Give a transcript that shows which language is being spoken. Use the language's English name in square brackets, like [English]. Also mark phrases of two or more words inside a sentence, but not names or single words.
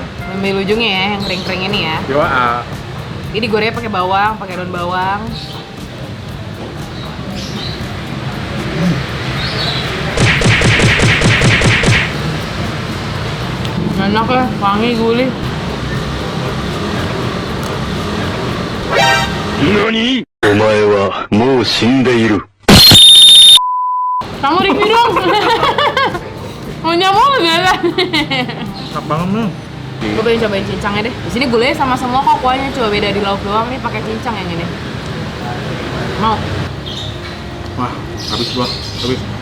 [Indonesian] Ambil ujungnya ya, yang kering-kering ini ya. Coba. Jadi gorengnya pakai bawang, pakai daun bawang. Enak ya, wangi gurih. [Japanese] 何お前はもう死んでいる。 [Indonesian] Kamu review dong. Mau nyamuk gak? Enak banget nih. Cobain cincangnya deh. Di sini gulai sama semua kok kuahnya, cuma beda di lauk doang nih pakai cincang yang ini. Mau? Wah, habis gua, habis.